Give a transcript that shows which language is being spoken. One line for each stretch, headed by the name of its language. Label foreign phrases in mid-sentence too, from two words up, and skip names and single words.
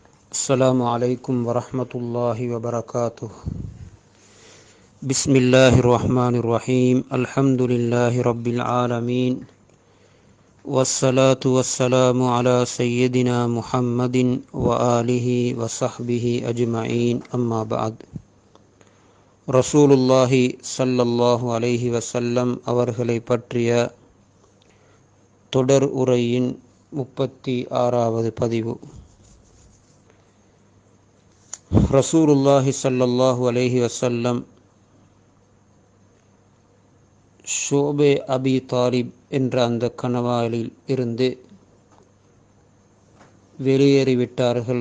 Arabic: السلام عليكم ورحمة الله وبركاته. بسم الله الرحمن الرحيم. الحمد لله رب العالمين، والصلاة والسلام على سيدنا محمد وآله وصحبه أجمعين. أما بعد.
Tamil: ரசூலுல்லாஹி
Arabic: صلى الله عليه وسلم
Tamil: அவர்களை பற்றிய தொடர் உரையின் 36வது பதிவு. ரசூலுல்லாஹி
Arabic: صلى الله عليه وسلم
Tamil: ஷோபே அபி தாலிப் என்ற அந்த கணவாயில் இருந்து வெளியேறிவிட்டார்கள்.